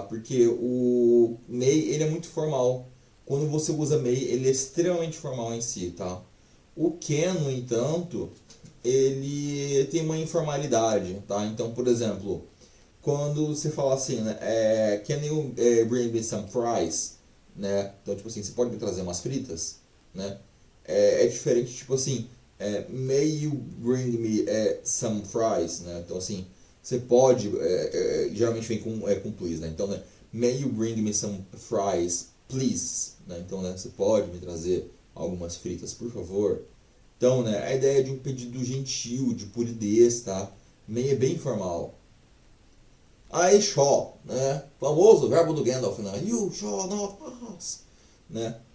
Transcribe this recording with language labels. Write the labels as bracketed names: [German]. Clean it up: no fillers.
[Portuguese] Porque o may, ele é muito formal. Quando você usa may, ele é extremamente formal em si, tá? O can, no entanto, ele tem uma informalidade, tá? Então, por exemplo, quando você fala assim, né? [English] Can you bring me some fries? [Portuguese] Né? Então, tipo assim, você pode me trazer umas fritas? Né? É diferente, tipo assim, [English] may you bring me some fries? [Portuguese] Né? Então, assim, você pode, geralmente vem com please, né? Então, né? [English] May you bring me some fries, please? [Portuguese] Né? Então, né? Você pode me trazer algumas fritas, por favor? Então, né? A ideia de um pedido gentil, de polidez, tá? May é bem formal. I shall, né? Famoso verbo do Gandalf, né? [English] You shall not pass, [Portuguese] né?